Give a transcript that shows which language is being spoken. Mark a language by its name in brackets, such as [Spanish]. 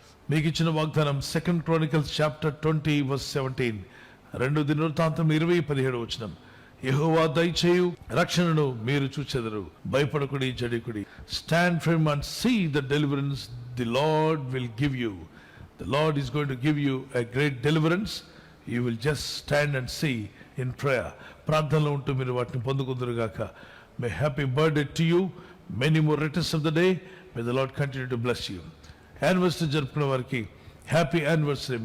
[Telugu] మీకు ఇచ్చిన వాగ్దానం [English] 2 Chronicles chapter 20 verse 17. [Telugu] 2 దినవృత్తాంతం 20:17. యెహోవా దయచేయు రక్షణను మీరు చూచెదరు, భయపడకుడి, జడికుడి. [English] Stand firm and see the deliverance the Lord will give you. The Lord is going to give you a great deliverance. You will just stand and see in prayer. [Telugu] ప్రార్థనలో ఉంటూ మీరు వాటిని పొందుకుందురుగాక. [English] May happy birthday to you. Many more returns of the day. May the Lord continue to bless you. [Telugu] Anniversary జరుపుకునే వారికి happy anniversary.